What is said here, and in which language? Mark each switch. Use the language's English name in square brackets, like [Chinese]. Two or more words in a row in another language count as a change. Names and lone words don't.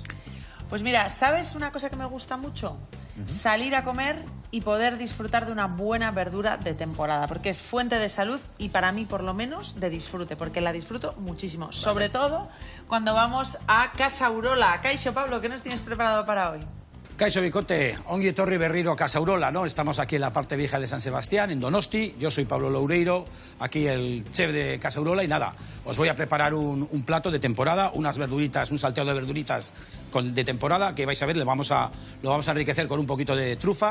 [Spanish] Pues mira, ¿sabes una cosa que me gusta mucho? Salir a comer y poder disfrutar de una buena verdura de temporada, porque es fuente de salud y para mí, por lo menos, de disfrute, porque la disfruto muchísimo. Vale. Sobre todo cuando vamos a Casa Urola. Kaixo, Pablo, ¿qué nos tienes preparado para hoy? [Basque] Kaixo Bikote, ongi etorri berriro a Casa Urola, ¿no? [Spanish] Estamos aquí en la parte vieja de San Sebastián, en Donosti. Yo soy Pablo Loureiro, aquí el chef de Casa Urola. Y nada, os voy a preparar un plato de temporada, unas verduritas, un salteado de verduritas de temporada, que vais a ver, lo vamos a enriquecer con un poquito de trufa.